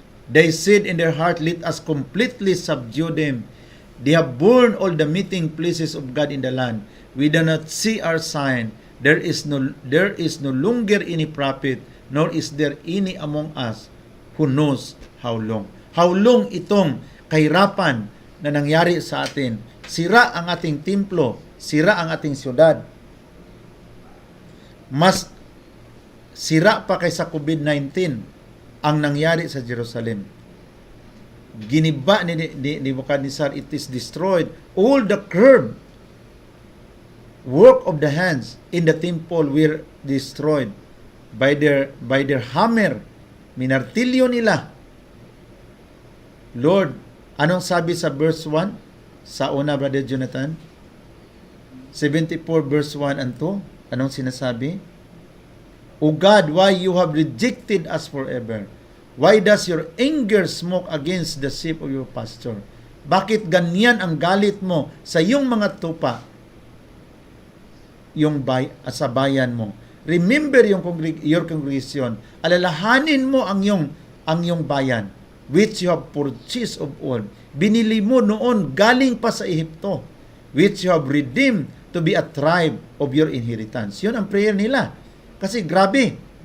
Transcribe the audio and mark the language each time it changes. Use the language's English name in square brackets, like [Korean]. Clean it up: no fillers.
[English] They said in their heart, let us completely subdue them. They have burned all the meeting places of God in the land. We do not see our sign. There is no longer any prophet, nor is there any among us who knows how long. How long [Filipino] itong kahirapan na nangyari sa atin. Sira ang ating templo, sira ang ating syudad. Mas sira pa kaysa COVID-19 ang nangyari sa Jerusalem. Giniba ni [English] Nebuchadnezzar, it is destroyed. All the curved work of the hands in the temple were destroyed by their hammer. [Filipino] Minartilyo nila. Lord, anong sabi sa verse 1? Sa una, Brother Jonathan? 74 verse 1 and 2. Anong sinasabi? [English] O God, why you have rejected us forever? Why does your anger smoke against the sheep of your pasture? [Filipino] Bakit ganyan ang galit mo sa iyong mga tupa, sa bayan mo? [English] Remember your congregation. [Filipino] Alalahanin mo ang iyong bayan, [English] which you have purchased of old. [Filipino] Binili mo noon galing pa sa Ehipto, [English] which you have redeemed to be a tribe of your inheritance. [Filipino] Yun ang prayer nila. Kasi grabe.